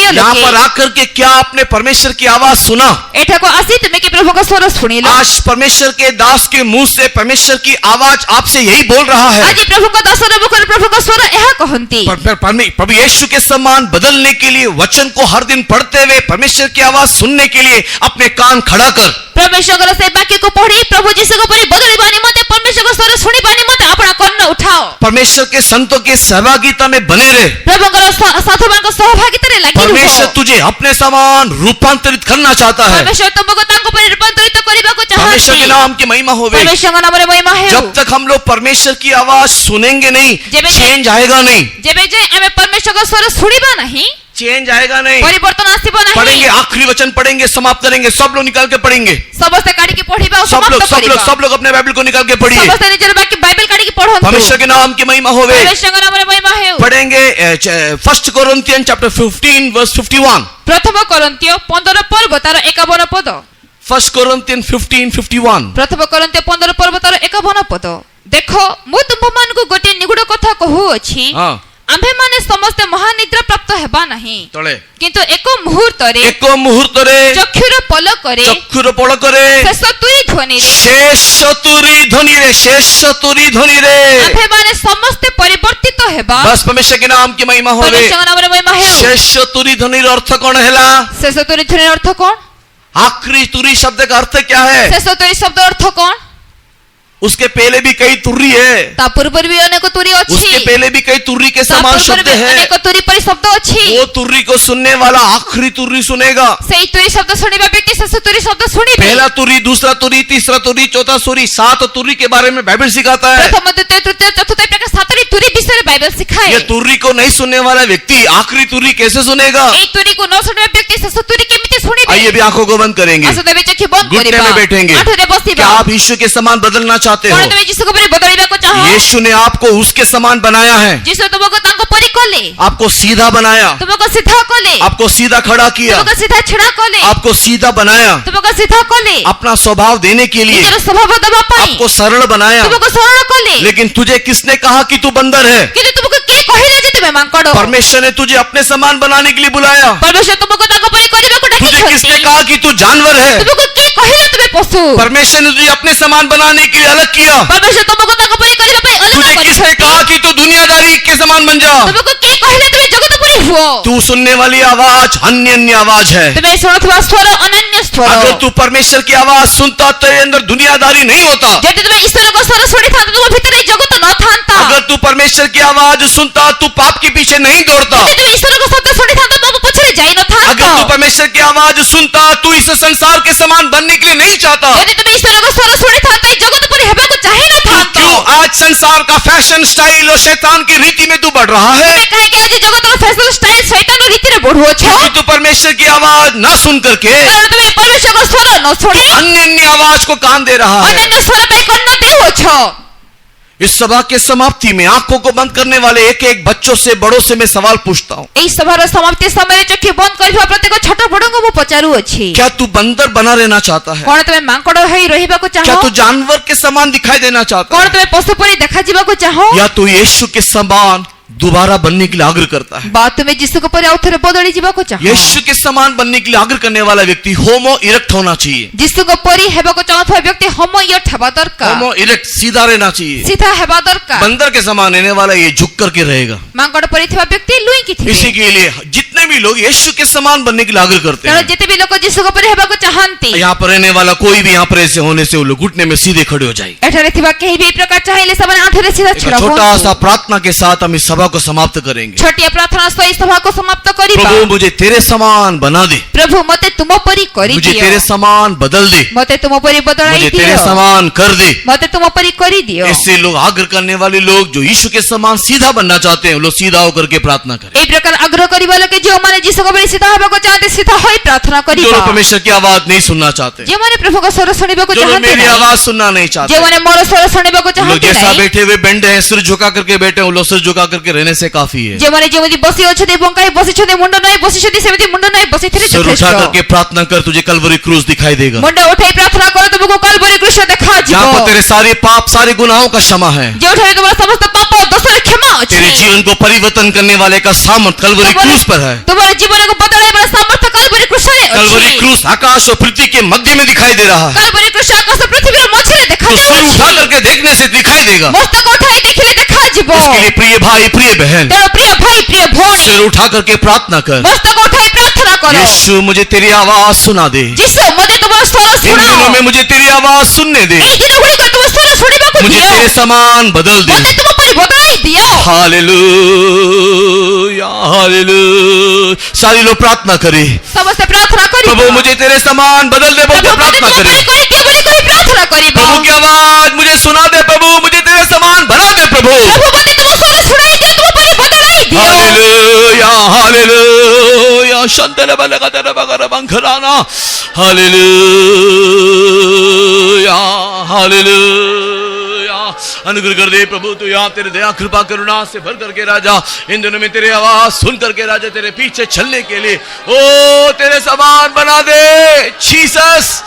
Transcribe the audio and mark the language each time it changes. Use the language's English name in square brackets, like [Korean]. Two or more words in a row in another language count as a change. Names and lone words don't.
[Hindi] यहाँ [Odia] ଲୋକେ, [Hindi] पर आकर के क्या आपने परमेश्वर की आवाज सुना? [Odia] ଏଠାକୁ ଆସି ତୁମେ କି ପ୍ରଭୁଙ୍କ ସ୍ୱର ଶୁଣିଲ? [Hindi] आज परमेश्वर के दास के मुंह से परमेश्वर की आवाज आपसे यही बोल रहा है, [Odia] ଆଜି ପ୍ରଭୁଙ୍କ ଦାସର ମୁଖରେ ପ୍ରଭୁଙ୍କ ସ୍ୱର ଏହା କହନ୍ତି, [Hindi] प्रभु यीशु के समान बदलने के लिए वचन को हर दिन पढ़ते हुए परमेश्वर की आवाज सुनने के लिए अपने कान खड़ा कर। [Odia] परमेश्वरଙ୍କର ସେ ବାକ୍ୟକୁ ପଢି ପ୍ରଭୁ ଯୀଶୁଙ୍କ ପରି ବଦଳିବା ନିମନ୍ତେ परमेश्वरଙ୍କ ସ୍ୱର ଶୁଣିବା ନିମନ୍ତେ ଆପଣା କର୍ଣ୍ଣ ଉଠାଅ। [Hindi] परमेश्वर के संतों की सहभागिता में बने रहे। [Odia] ପ୍ରଭୁଙ୍କର ସାଧୁମାନଙ୍କ ସହଭାଗିତାରେ ଲାଗି ରୁହ। [Hindi] परमेश्वर तुझे अपने समान रूपांतरित करना चाहता है। [Odia] परमेश्वर ତୁମକୁ ତାଙ୍କ ପରି ରୂପାନ୍ତରିତ କରିବାକୁ [Hindi] परमेश्वर [Odia] ଚାହାନ୍ତି। [Hindi] के नाम की महिमा होवे। [Odia] परमेश्वरଙ୍କ ନାମରେ ମହିମା ହେଉ। [Hindi] जब तक हम लोग परमेश्वर की आवाज सुनेंगे नहीं, जब- चेंज आएगा नहीं, [Odia] ଯେବେ ଯାଏ ଆମେ परमेश्वरଙ୍କ ସ୍ୱର ଶୁଣିବା ନାହିଁ, [Hindi] चेंज आएगा नहीं। [Odia] ପରିବର୍ତ୍ତନ ଆସିବ ନାହିଁ। [Hindi] पढ़ेंगे, आखिरी वचन पढ़ेंगे, समाप्त करेंगे, सब लोग निकाल के पढ़ेंगे। [Odia] ସମସ୍ତେ କାଢିକି ପଢିବା ଆଉ [Hindi] सब लोग [Odia] ସମାପ୍ତ କରିବା। [Hindi] सब लोग अपने बाइबल को निकाल के पढ़िए। [Odia] ସମସ୍ତେ ନିଜର ବାକ୍ୟ ବାଇବେଲ କାଢିକି ପଢନ୍ତୁ। [Hindi] परमेश्वर के नाम की महिमा होवे। [Odia] परमेश्वरଙ୍କ नामରେ ମହିମା ହେଉ। [Hindi] पढ़ेंगे 1 कोरिन्थियन चैप्टर 15 वर्स 51। [Odia] ପ୍ରଥମ କରନ୍ତୀୟ 15 ପର୍ବ ତାର 51 ପଦ। [Hindi] 1 कोरिन्थियन 15:51। [Odia] ପ୍ରଥମ କରନ୍ତୀୟ 15 ପର୍ବ ତାର 51 ପଦ। ଦେଖ ମୁଁ ତୁମମାନଙ୍କୁ ଗୋଟିଏ ନିଗୁଡ କଥା କହୁଅଛି, [Hindi] हाँ, [Odia] ଆମ୍ଭେମାନେ ସମସ୍ତେ ମହାନିଦ୍ରା ପ୍ରାପ୍ତ ହେବା ନାହିଁ, तळे କିନ୍ତୁ ଏକ ମୁହୂର୍ତ୍ତରେ ଏକ ମୁହୂର୍ତ୍ତରେ ଚକ୍ଷୁର ପଲକରେ ଚକ୍ଷୁର ପଳକରେ ଶେଷ ତୁରୀ ଧ୍ୱନିରେ ଶେଷ ତୁରୀ ଧ୍ୱନିରେ ଆମ୍ଭେମାନେ ସମସ୍ତେ ପରିବର୍ତ୍ତିତ ହେବା। [Hindi] बस परमेश्वर के नाम की महिमा होवे। [Odia] परमेश्वରଙ୍କ ନାମରେ ମହିମା ହେଉ। [Hindi] शेष तुरी ध्वनि अर्थ कौन है? [Odia] ଶେଷ ତୁରୀ ଧ୍ୱନିର ଅର୍ଥ କଣ? [Hindi] आखिरी तुरी शब्द का अर्थ क्या है? [Odia] ଶେଷ ତୁରୀ ଶବ୍ଦ ଅର୍ଥ କଣ? [Hindi] उसके पहले भी कई तुर्री है, [Odia] ତା ପୂର୍ବରୁ ବି ଅନେକ ତୁରୀ ଅଛି, [Hindi] उसके पहले भी कई तुर्री के [Odia] ତା [Hindi] समान [Odia] ପୂର୍ବରୁ [Hindi] शब्द [Odia] ବି [Hindi] है। [Odia] ଅନେକ ତୁରୀ ପରି ଶବ୍ଦ ଅଛି। [Hindi] वो तुर्री को सुनने वाला आखिरी तुर्री सुनेगा। [Odia] ସେଇ ତୁରୀ ଶବ୍ଦ ଶୁଣିବା ବ୍ୟକ୍ତି ଶେଷ ତୁରୀ ଶବ୍ଦ ଶୁଣିବେ। [Hindi] पहला तुर्री, दूसरा तुर्री, तीसरा तुर्री, चौथा तुर्री, 7 तुर्री के बारे में बाइबल सिखाता है। [Odia] ପ୍ରଥମ ଦ୍ୱିତୀୟ ତୃତୀୟ ଚତୁର୍ଥ ଏ ପ୍ରକାର 7ଟି ତୁରୀ ବିଷୟରେ ବାଇବେଲ ଶିଖାଏ। [Hindi] ये तुर्री को नहीं सुनने वाला व्यक्ति आखिरी तुर्री कैसे सुनेगा? [Odia] ଏଇ ତୁରୀକୁ ନ ଶୁଣିବା ବ୍ୟକ୍ତି ଶେଷ ତୁରୀ କେମିତି ଶୁଣିବେ? [Hindi] आइए भी आंखों को बंद करेंगे, [Odia] ଆସନ୍ତୁ ଏବେ ଚକ୍ଷୁ ବନ୍ଦ [Hindi] घुटने [Odia] କରିବା, [Hindi] में बैठेंगे। [Odia] ଆଣ୍ଠୁରେ ବସିବା। [Hindi] क्या आप यीशु के समान बदलना चाहते [Odia] କଣ [Hindi] हो? [Odia] ତମେ ଯୀଶୁଙ୍କ ପରି ବଦଳିବାକୁ ଚାହ? [Hindi] यीशु ने आपको उसके समान बनाया है, [Odia] ଯୀଶୁ ତୁମକୁ ତାଙ୍କ ପରି କଲେ, [Hindi] आपको सीधा बनाया, [Odia] ତୁମକୁ ସିଧା କଲେ, [Hindi] आपको सीधा खड़ा किया, [Odia] ତୁମକୁ ସିଧା ଛିଡ଼ା କଲେ, [Hindi] आपको सीधा बनाया, [Odia] ତୁମକୁ ସିଧା କଲେ, [Hindi] अपना स्वभाव देने के लिए [Odia] ନିଜର ସ୍ୱଭାବ ଦେବା ପାଇଁ [Hindi] आपको सरल बनाया। [Odia] ତୁମକୁ ସରଳ କଲେ। [Hindi] लेकिन तुझे किसने कहा कि तू बंदर है? [Odia] କିନ୍ତୁ ତୁମକୁ କିଏ କହିଲା ଯେ ତୁମେ ମାଙ୍କଡ? [Hindi] परमेश्वर ने तुझे अपने समान बनाने के लिए बुलाया। [Odia] ପରମେଶ୍ୱର ତୁମକୁ ତାଙ୍କ ପରି କରିବାକୁ [Hindi] तुझे [Odia] ଡାକିଛନ୍ତି। [Hindi] किसने कहा कि तू जानवर है? [Odia] ତୁମକୁ କିଏ କହିଲା ତୁମେ ପଶୁ? [Hindi] परमेश्वर ने तुझे अपने समान बनाने के लिए अलग किया। [Odia] ପରମେଶ୍ୱର ତୁମକୁ ତାଙ୍କ ପରି କରିବା ପାଇଁ ଅଲଗା [Hindi] तुझे किसने [Odia] କରିଛନ୍ତି। [Hindi] कहा कि तू दुनियादारी के समान बन जा? [Odia] ତୁମକୁ କିଏ କହିଲା ତୁମେ ଜଗତ ପରି ହୁଅ? [Hindi] तू सुनने वाली आवाज अन्य अन्य आवाज है। [Odia] ତୁମେ ଶୁଣୁଥିବା ସ୍ୱର ଅନନ୍ୟ ସ୍ୱର। [Hindi] अगर तू परमेश्वर की आवाज सुनता तो तेरे अंदर दुनियादारी नहीं होता। [Odia] ଯଦି ତୁମେ ଈଶ୍ୱରଙ୍କ ସ୍ୱର ଶୁଣିଥାନ୍ତ ତୁମ ଭିତରେ ଏଇ ଜଗତ ନଥାନ୍ତା। [Hindi] अगर तू परमेश्वर की आवाज सुनता तू पाप के पीछे नहीं दौड़ता। [Odia] ଯଦି ତୁମେ ଈଶ୍ୱରଙ୍କ ଶବ୍ଦ ଶୁଣିଥାନ୍ତ ପାପ ପଛରେ ଯାଇ ନଥାନ୍ତ। [Hindi] अगर तू परमेश्वर की आवाज सुनता तू इस संसार के समान बनने के लिए नहीं चाहता। [Odia] ଯଦି ତୁମେ ଈଶ୍ୱରଙ୍କ ସ୍ୱର ଶୁଣିଥାନ୍ତ ଏଇ ଜଗତ ପରି ହେବାକୁ ଚାହିଁ ନଥାନ୍ତ। [Hindi] क्यों आज संसार का [English] fashion style [Hindi] और शैतान की रीति में तू बढ़ रहा है? [Odia] ତୁମେ କାହିଁକି ଆଜି ଜଗତର [English] fashion style [Odia] ଶୈତାନର ରୀତିରେ ବଢୁଅଛ? [Hindi] क्योंकि तू परमेश्वर की आवाज ना सुन करके [Odia] କାରଣ ତୁମେ ପରମେଶ୍ୱରଙ୍କ ସ୍ୱର ନ ଶୁଣି [Hindi] अन्य अन्य आवाज को कान दे रहा है। [Odia] ଅନ୍ୟାନ୍ୟ ସ୍ୱର ପାଇଁ କର୍ଣ୍ଣ ଦେଉଅଛ। [Hindi] इस सभा के समाप्ति में आंखों को बंद करने वाले एक एक बच्चों से बड़ों से मैं सवाल पूछता हूँ, [Odia] ଏହି ସଭାର ସମାପ୍ତି ସମୟରେ ଚକ୍ଷୁ ବନ୍ଦ କରିଥିବା ପ୍ରତ୍ୟେକ ଛୋଟ ବଡଙ୍କୁ ମୁଁ ପଚାରୁଅଛି, [Hindi] क्या तू बंदर बना रहना चाहता है? [Odia] କଣ ତୁମେ ମାଙ୍କଡ ହେଇ ରହିବାକୁ ଚାହ? [Hindi] क्या तू जानवर के समान दिखाई देना चाहता [Odia] କଣ [Hindi] है? [Odia] ତୁମେ ପଶୁ ପରି ଦେଖାଯିବାକୁ ଚାହ? [Hindi] या तू यीशु के समान दोबारा बनने के लिए आग्रह करता है? [Odia] ବା ତୁମେ ଯୀଶୁଙ୍କ ପରି ଆଉ ଥରେ ବଦଳି ଯିବାକୁ ଚାହ? [Hindi] यीशु के समान बनने के लिए आग्रह करने वाला व्यक्ति होमो इरेक्ट होना चाहिए। [Odia] ଯୀଶୁଙ୍କ ପରି ହେବାକୁ ଚାହୁଁଥିବା ବ୍ୟକ୍ତି ହୋମୋ ଇୟଟ ହେବା ଦରକାର, [Hindi] होमो इरेक्ट सीधा रहना चाहिए। [Odia] ସିଧା ହେବା ଦରକାର। [Hindi] बंदर के समान रहने वाला ये झुक करके रहेगा। [Odia] ମାଙ୍କଡ ପରି ଥିବା ବ୍ୟକ୍ତି ଲୁଇଁକି [Hindi] इसी [Odia] ଥିବେ। [Hindi] के लिए जितने भी लोग यीशु के समान बनने के लिए आग्रह करते [Odia] କାରଣ [Hindi] हैं, [Odia] ଯେତେ ବି ଲୋକ ଯୀଶୁଙ୍କ ପରି ହେବାକୁ ଚାହାନ୍ତି, [Hindi] यहाँ पर रहने वाला कोई भी यहाँ पर ऐसे होने से वो लोग घुटने में सीधे खड़े हो जाएंगे। [Odia] ଏଠାରେ ଥିବା କେହି ବି ଏହି ପ୍ରକାର ଚାହିଁଲେ ସେମାନେ ଆଣ୍ଠୁରେ ସିଧା [Hindi] एक [Odia] ଛିଡ଼ା [Hindi] छोटा सा [Odia] ହୁଅନ୍ତୁ। [Hindi] प्रार्थना के साथ हम इस सभा को समाप्त करेंगे। [Odia] ଛୋଟିଆ ପ୍ରାର୍ଥନା ସହ ଏହି ସଭାକୁ ସମାପ୍ତ କରିବା। [Hindi] प्रभु मुझे तेरे समान बना दे, [Odia] ପ୍ରଭୁ ମତେ ତୁମ ପରି [Hindi] मुझे [Odia] କରିଦିଅ, [Hindi] तेरे समान बदल दे, [Odia] ମତେ ତୁମ ପରି ବଦଳାଇ [Hindi] मुझे [Odia] ଦିଅ, [Hindi] तेरे समान कर दे। [Odia] ମତେ ତୁମ ପରି କରିଦିଅ। [Hindi] ऐसे लोग आग्रह करने वाले लोग जो यीशु के समान सीधा बनना चाहते हैं, वो लोग सीधा होकर के प्रार्थना करें। [Odia] এই ପ୍ରକାର ଆଗ୍ରହ କରିବା ଲୋକେ ଯେଉଁମାନେ ଯୀଶୁଙ୍କ ପରି ସିଧା ହେବାକୁ ଚାହାନ୍ତି ସିଧା ହୋଇ ପ୍ରାର୍ଥନା [Hindi] जो [Odia] କରିବା। [Hindi] लोग परमेश्वर की आवाज नहीं सुनना चाहते, [Odia] ଯେଉଁମାନେ ପ୍ରଭୁଙ୍କ ସ୍ୱର ଶୁଣିବାକୁ [Hindi] जो लोग [Odia] ଚାହାନ୍ତି [Hindi] मेरी [Odia] ନାହିଁ, [Hindi] आवाज सुनना नहीं चाहते, [Odia] ଯେଉଁମାନେ ମୋର ସ୍ୱର ଶୁଣିବାକୁ [Hindi] लोग [Odia] ଚାହାନ୍ତି [Hindi] जैसा [Odia] ନାହିଁ, [Hindi] बैठे हुए बेंड हैं, सिर झुका करके बैठे हैं, वो लोग सिर झुका करके रहने से काफी है। [Odia] ଯେଉଁମାନେ ଯେମିତି ବସି ଅଛନ୍ତି ବଙ୍କାଇ ବସିଛନ୍ତି ମୁଣ୍ଡ ନଈ ବସିଛନ୍ତି ସେମିତି ମୁଣ୍ଡ ନଈ ବସିଥିଲେ [Hindi] सिर उठा [Odia] ଯଥେଷ୍ଟ। [Hindi] करके प्रार्थना कर, तुझे कलवरी क्रूस दिखाई देगा। [Odia] ମୁଣ୍ଡ ଉଠାଇ ପ୍ରାର୍ଥନା କର ତୁମକୁ କଲବରୀ କୃଷ୍ଣ ଦେଖାଯିବ। [Hindi] जहाँ पर तेरे सारे पाप सारे गुनाहों का क्षमा है, [Odia] ଯେଉଁଠାରେ ତୁମର ସମସ୍ତ ପାପ ଦୋଷର କ୍ଷମା ଅଛି। [Hindi] तेरे जीवन को परिवर्तन करने वाले का सामर्थ कलवरी क्रूस पर है। [Odia] ତୁମର ଜୀବନକୁ ବଦଳାଇବାର ସାମର୍ଥ୍ୟ କଲବରୀ କୃଷ୍ଣରେ [Hindi] कलवरी [Odia] ଅଛି। [Hindi] क्रूस आकाश और पृथ्वी के मध्य में दिखाई दे रहा है। [Odia] କଲବରୀ କୃଷ୍ଣ ଆକାଶ ପୃଥିବୀର ମଝିରେ [Hindi] तो सिर उठा [Odia] ଦେଖାଯାଉଛି। [Hindi] करके देखने से दिखाई देगा। [Odia] ମସ୍ତକ ଉଠାଇ ଦେଖିଲେ ଦେଖାଯିବ। [Hindi] इसके लिए प्रिय भाई प्रिय बहन, [Odia] ତେଣୁ ପ୍ରିୟ ଭାଇ ପ୍ରିୟ ଭଉଣୀ [Hindi] सिर उठा करके प्रार्थना कर, [Odia] ମସ୍ତକ ଉଠାଇ ପ୍ରାର୍ଥନା କର। [Hindi] यीशु मुझे तेरी आवाज सुना दे। [Odia] ଯୀଶୁ ମୋତେ ତୁମର ସ୍ୱର [Hindi] इन दिनों [Odia] ଶୁଣାଅ। [Hindi] में मुझे तेरी आवाज सुनने दे, [Odia] ଏଇ ଦିନଗୁଡ଼ିକ ତୁମ ସ୍ୱର ଶୁଣିବାକୁ [Hindi] मुझे [Odia] ଦିଅ। [Hindi] तेरे समान बदल दे। [Odia] ମୋତେ ତୁମ ପରି ବଦଳାଇ ଦିଅ। [Hindi] हालेलुया हालेलुया। सारी लोग प्रार्थना करे, [Odia] ସମସ୍ତେ ପ୍ରାର୍ଥନା କରିବା। [Hindi] प्रभु मुझे तेरे समान बदल दे, बोल के [Odia] ପ୍ରଭୁ ମୋତେ [Hindi] प्रार्थना [Odia] ତୁମ [Hindi] करे। [Odia] ପରି କରିଦିଅ ବୋଲି କହି ପ୍ରାର୍ଥନା କରିବା। [Hindi] प्रभु की आवाज मुझे सुना दे, प्रभु मुझे तेरे समान बना दे प्रभु। [Odia] ପ୍ରଭୁ ମୋତେ ତୁମ ସ୍ୱର ଶୁଣାଇ ଦିଅ ତୁମ ପରି ବଦଳାଇ ଦିଅ। [Hindi] हालेलुया हालेलुया। शंतल बलगदर बगर बंखराना। हालेलुया हालेलुया। अनुग्रह कर दे प्रभु, तू यहाँ तेरे दया कृपा करुणा से भर करके राजा, इन दिनों में तेरी आवाज सुन करके राजा तेरे पीछे चलने के लिए ओ तेरे समान बना दे जीसस।